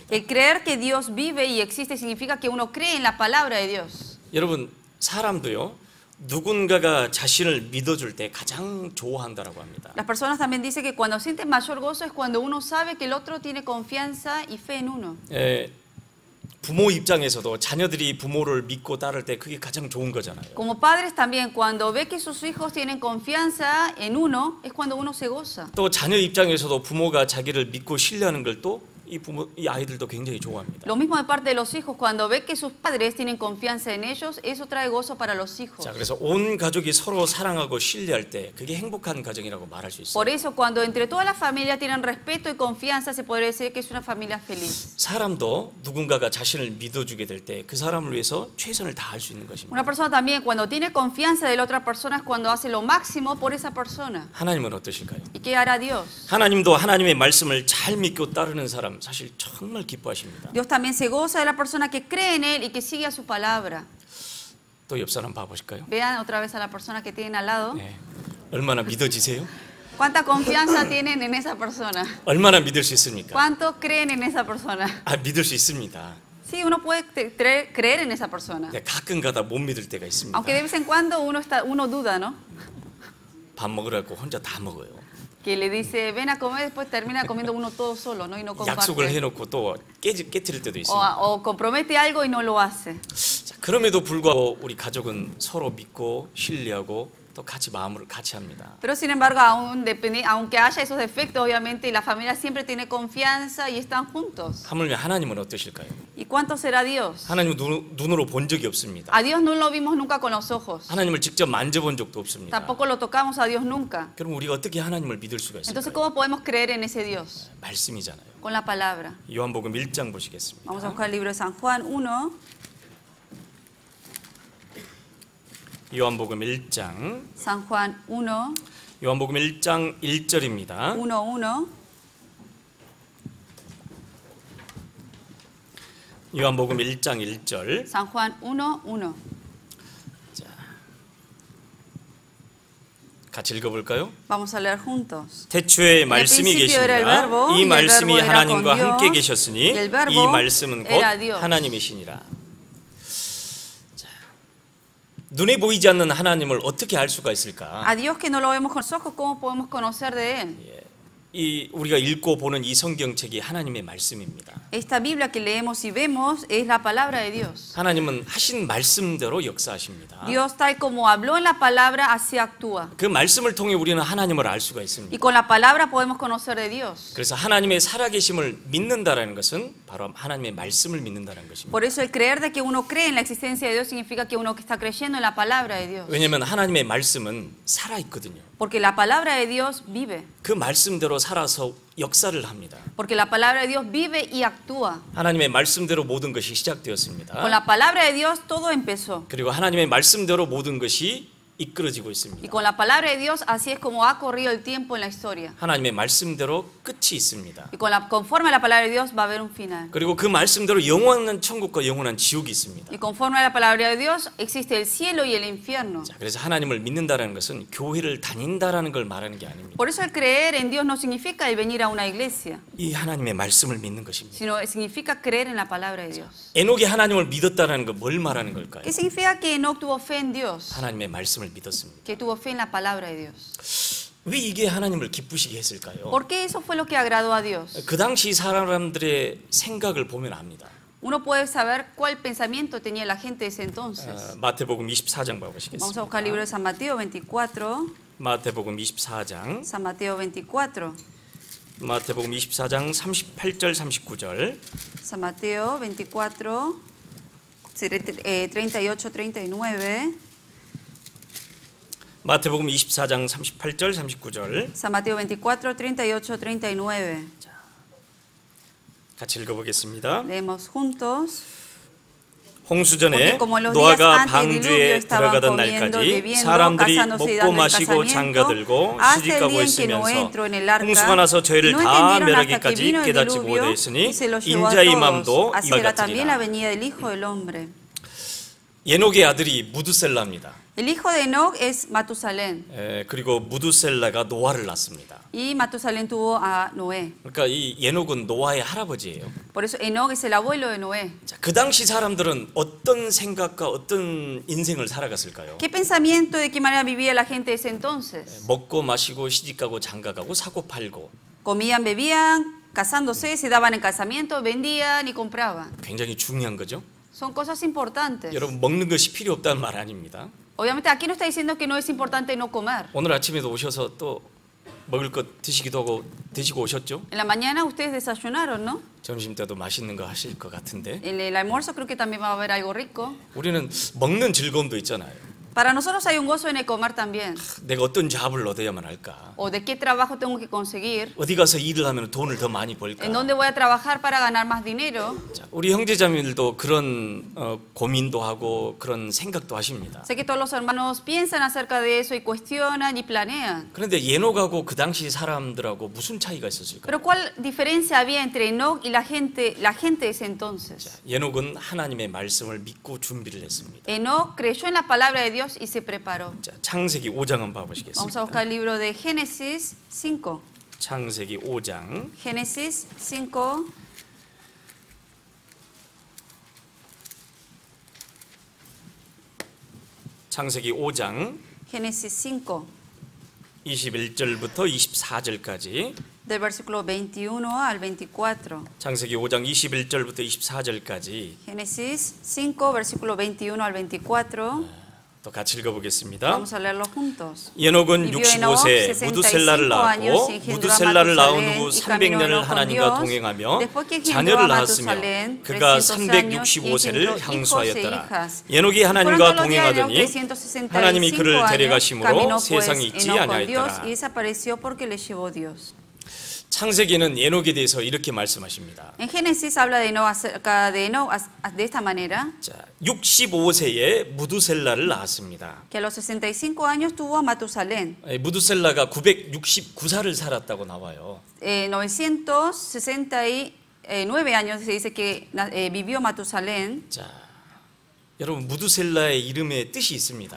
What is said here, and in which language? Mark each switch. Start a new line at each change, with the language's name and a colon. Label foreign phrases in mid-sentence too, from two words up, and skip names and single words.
Spanish: El creer que Dios vive y existe significa que uno cree en la palabra de Dios.
Korean: 여러분, 사람도요, 누군가가 자신을 믿어줄 때 가장 좋아한다라고 합니다.
Spanish: Las personas también dicen que cuando sienten mayor gozo es cuando uno sabe que el otro tiene confianza y fe en uno.
Korean: 부모 입장에서도 자녀들이 부모를 믿고 따를 때 그게 가장 좋은 거잖아요.
Spanish: Como padres también, cuando ve que sus hijos tienen confianza en uno, es cuando uno se goza.
Korean: 또 자녀 입장에서도 부모가 자기를 믿고 신뢰하는 걸 또 이 아이들도 굉장히 좋아합니다.
Spanish: Lo mismo de parte de los hijos, cuando ve que sus padres tienen confianza en ellos, eso trae gozo para los hijos.
Korean: 자, 그래서 온 가족이 서로 사랑하고 신뢰할 때 그게 행복한 가정이라고 말할 수 있어요.
Spanish: Por eso, cuando entre toda la familia tienen respeto y confianza, se podría decir que es una familia feliz.
Korean: 사람도 누군가가 자신을 믿어주게 될 때 그 사람을 위해서 최선을 다할 수 있는 것입니다.
Spanish: Una persona también, cuando tiene confianza de la otra persona, es cuando hace lo máximo por esa persona.
Korean: 하나님은 어떠실까요?
Spanish: ¿Y qué hará Dios?
Korean: 하나님도 하나님의 말씀을 잘 믿고 따르는 사람 사실 정말 기뻐하십니다.
Spanish: Dios también se goza de la persona que cree en Él y que sigue a su palabra.
Korean: 또 옆 사람 봐보실까요?
Spanish: Vean otra vez a la persona que tienen al lado.
Korean: 네. 얼마나 믿어지세요?
Spanish: ¿Cuánta confianza tienen en esa persona?
Korean: 얼마나 믿을 수 있습니까?
Spanish: ¿Cuánto creen en esa persona?
Korean: 아, 믿을 수 있습니다.
Spanish: Sí, uno puede creer en esa persona.
Korean: 네, 가끔가다 못 믿을 때가 있습니다.
Spanish: Aunque de vez en cuando uno duda, ¿no?
Korean: 밥 먹으라고 혼자 다 먹어요.
Spanish: Que le dice, ven a comer, después termina comiendo uno todo solo, ¿no? Y no
Korean: 약속을
Spanish: comparte.
Korean: 해놓고 또 깨트릴 때도 있습니다.
Spanish: O compromete algo y no lo hace.
Korean: 자, 그럼에도 불구하고 우리 가족은 서로 믿고 신뢰하고 또 같이 마음을 같이 합니다.
Spanish: Pero sin embargo, aunque haya esos defectos, obviamente, la familia siempre tiene confianza y están juntos.
Korean: 하물며 하나님은 어떠실까요?
Spanish: ¿Y cuánto será Dios?
Korean: 하나님은 눈으로 본 적이 없습니다.
Spanish: A Dios no lo vimos nunca con los ojos.
Korean: 하나님을 직접 만져본 적도 없습니다.
Spanish: Tampoco lo tocamos a Dios nunca.
Korean: 그럼 우리가 어떻게 하나님을 믿을 수가
Spanish: Entonces,
Korean: 있을까요?
Spanish: ¿cómo podemos creer en ese Dios?
Korean: 말씀이잖아요.
Spanish: Con la palabra.
Korean: 요한복음 1장 보시겠습니다.
Spanish: Vamos a buscar el libro de San Juan 1.
Korean: 요한복음 1장
Spanish: San Juan 1,
Korean: 요한복음 1장 1절입니다.
Spanish: 1.
Korean: 요한복음 1장 1절.
Spanish: San Juan 1.
Korean: 같이 읽어볼까요?
Spanish: Vamos a leer juntos.
Korean: 태초에 말씀이
Spanish: principio era el
Korean: 계시니라
Spanish: verbo,
Korean: 이
Spanish: y el
Korean: 말씀이
Spanish: verbo era
Korean: 하나님과
Spanish: con Dios,
Korean: 함께 계셨으니
Spanish: y el verbo
Korean: 이 말씀은 곧
Spanish: era Dios.
Korean: 하나님이시니라. 자, 눈에 보이지 않는 하나님을 어떻게 알 수가 있을까?
Spanish: A Dios que no lo vemos con los ojos, ¿cómo podemos conocer de Él?
Korean: 이 우리가 읽고 보는 이 성경책이 하나님의 말씀입니다.
Spanish: Esta Biblia que leemos y vemos es la palabra de Dios.
Korean: 하나님은 하신 말씀대로 역사하십니다.
Spanish: Dios, tal como habló en la palabra, así actúa.
Korean: 그 말씀을 통해 우리는 하나님을 알 수가 있습니다.
Spanish: Y con la palabra podemos conocer de Dios.
Korean: 그래서 하나님의 살아계심을 믿는다라는 것은 바로 하나님의 말씀을 믿는다는 것입니다.
Spanish: Por eso el creer de que uno cree en la existencia de Dios significa que uno está creyendo en la palabra de Dios.
Korean: 왜냐하면 하나님의 말씀은 살아있거든요.
Spanish: Porque la palabra de Dios vive.
Korean: 그 말씀대로 살아서 역사를 합니다.
Spanish: Porque la palabra de Dios vive y actúa.
Korean: 하나님의 말씀대로 모든 것이 시작되었습니다.
Spanish: Con la palabra de Dios todo empezó.
Korean: 그리고 하나님의 말씀대로 모든 것이 이끌어지고
Spanish: Y
Korean: 있습니다.
Spanish: con la palabra de Dios así es como ha corrido el tiempo en la historia.
Korean: 하나님의 말씀대로 끝이 있습니다.
Spanish: Y conforme a la palabra de Dios va a haber un final.
Korean: 그리고 그 말씀대로 영원한 천국과 영원한 지옥이 있습니다.
Spanish: Y conforme a la palabra de Dios existe el cielo y el infierno.
Korean: 자, 그래서 하나님을 믿는다는 것은 교회를 다닌다라는 걸 말하는 게 아닙니다.
Spanish: Por eso el creer en Dios no significa el venir a una iglesia,
Korean: 이 하나님의 말씀을 믿는 것입니다.
Spanish: sino significa creer en la palabra de Dios.
Korean: 에녹이 하나님을 믿었다는 건 뭘 말하는 걸까요?
Spanish: ¿Qué significa que Enoc tuvo fe en Dios?
Korean: 하나님의 말씀을 믿었습니다.
Spanish: Que tuvo fe en la palabra de Dios.
Korean: 왜 이게 하나님을 기쁘시게 했을까요?
Spanish: ¿Por qué eso fue lo que agradó a Dios?
Korean: 그 당시 사람들의 생각을 보면 압니다.
Spanish: Uno puede saber cuál pensamiento tenía la gente de ese entonces.
Korean: 마태복음 24장
Spanish: Vamos a
Korean: 봐보시겠습니다.
Spanish: buscar el libro de San Mateo 24.
Korean: 마태복음 24장
Spanish: San Mateo 24.
Korean: 마태복음 24장 38절 39절
Spanish: San Mateo 24, 38, 39.
Korean: 마태복음 24장 38절 39절
Spanish: San Mateo 24, 38, 39.
Korean: 같이 읽어보겠습니다.
Spanish: Leemos juntos.
Korean: 홍수전에
Spanish: Porque como en los días
Korean: 노아가
Spanish: antes del diluvio
Korean: 방주에
Spanish: estaban
Korean: 들어가던
Spanish: comiendo,
Korean: 날까지
Spanish: bebiendo,
Korean: 사람들이
Spanish: casándose y
Korean: 먹고
Spanish: dando el
Korean: 마시고
Spanish: casamiento,
Korean: 장가들고
Spanish: hasta el
Korean: 시집가고
Spanish: día en que Noé
Korean: 있으면서
Spanish: entró en el arca,
Korean: 홍수가 나서 저희를
Spanish: no
Korean: 다
Spanish: entendieron hasta que
Korean: 멸하기까지
Spanish: vino el
Korean: 깨닫지
Spanish: diluvio
Korean: 못하였으니
Spanish: y se los llevó a
Korean: 인자의
Spanish: todos.
Korean: 맘도
Spanish: Así
Korean: 이와
Spanish: será también la
Korean: 같으리라.
Spanish: venida del Hijo del Hombre.
Korean: 에녹의 아들이 무두셀라입니다.
Spanish: El hijo de Enoch es Matusalén
Korean: 그리고 무두셀라가 노아를 낳습니다.
Spanish: y Matusalén tuvo a Noé.
Korean: 그러니까 이 에녹은 노아의 할아버지예요.
Spanish: Por eso Enoch es el abuelo de Noé.
Korean: 자, 그 당시 사람들은 어떤 생각과 어떤 인생을 살아갔을까요?
Spanish: ¿Qué pensamiento, de qué manera vivía la gente de ese entonces?
Korean: 먹고 마시고 시집가고 장가가고 사고 팔고
Spanish: Comían, bebían, casándose, se daban en casamiento, vendían y compraban.
Korean: 굉장히 중요한 거죠.
Spanish: Son cosas importantes.
Korean: 여러분 먹는 것이 필요 없다는 말 아닙니다.
Spanish: Obviamente aquí no está diciendo que no es importante no comer.
Korean: 오늘 아침에도 오셔서 또 먹을 것 드시기도 하고 드시고 오셨죠?
Spanish: En la mañana ustedes desayunaron, ¿no?
Korean: 점심 때도 맛있는 거 하실 것 같은데
Spanish: En el almuerzo creo que también va a haber algo rico.
Korean: 우리는 먹는 즐거움도 있잖아요.
Spanish: Para nosotros hay un gozo en el comer también.
Korean: 내가 어떤 잡을 얻어야만 할까?
Spanish: O de qué trabajo tengo que conseguir.
Korean: 어디 가서 일을 하면 돈을 더 많이 벌까?
Spanish: En dónde voy a trabajar para ganar más dinero.
Korean: 자, 우리 형제자매들도 그런 고민도 하고 그런 생각도 하십니다.
Spanish: Sé que todos los hermanos piensan acerca de eso y cuestionan y planean.
Korean: 그런데 예녹하고 그 당시 사람들하고 무슨 차이가 있었을까요?
Spanish: Pero ¿cuál diferencia había entre Enoch y la gente de ese entonces?
Korean: 예녹은 하나님의 말씀을 믿고 준비를 했습니다.
Spanish: Enoch creyó en la palabra de Dios y se preparó.
Korean: 자, 창세기 5장 한번
Spanish: Vamos a
Korean: 봐보시겠습니다.
Spanish: buscar el libro de Génesis 5.
Korean: 창세기 5장
Spanish: Génesis 5.
Korean: 창세기 5장
Spanish: Génesis 5.
Korean: 21절부터 24절까지
Spanish: Del versículo 21 al 24.
Korean: 창세기 5장 21절부터 24절까지
Spanish: Génesis 5, versículo 21 al 24.
Korean: 또 같이 읽어보겠습니다.
Spanish: Vamos a leerlo juntos.
Korean: 예녹은
Spanish: Vivió Enoch
Korean: 65세
Spanish: 65
Korean: 무두셀라를
Spanish: años
Korean: 낳았고
Spanish: y engendró a
Korean: 무두셀라를 낳은
Spanish: Matusalén
Korean: 후
Spanish: y caminó
Korean: 300년을
Spanish: con
Korean: 하나님과
Spanish: Dios.
Korean: 동행하며
Spanish: Después que engendró a
Korean: 자녀를 낳았으며
Spanish: Matusalén
Korean: 그가
Spanish: 300 años y
Korean: 365세를
Spanish: engendró hijos e
Korean: 향수하였더라.
Spanish: hijas.
Korean: 예녹이
Spanish: Fueron
Korean: 하나님과
Spanish: todos los días de Enoch
Korean: 동행하더니
Spanish: 365
Korean: 하나님이 그를
Spanish: años,
Korean: 데려가심으로
Spanish: caminó pues
Korean: 세상에 있지
Spanish: Enoch con Dios
Korean: 아니하였더라.
Spanish: y desapareció porque le llevó Dios.
Korean: 창세기는 예녹에 대해서 이렇게 말씀하십니다.
Spanish: En Génesis habla de Enoch acerca de Enoch de esta manera.
Korean: 자, 65세에 무두셀라를 낳았습니다.
Spanish: Que a los 65 años tuvo a Matusalén.
Korean: 무두셀라가 969살을 살았다고 나와요.
Spanish: 969 años se dice que vivió Matusalén.
Korean: 자, 여러분 무두셀라의 이름에 뜻이 있습니다.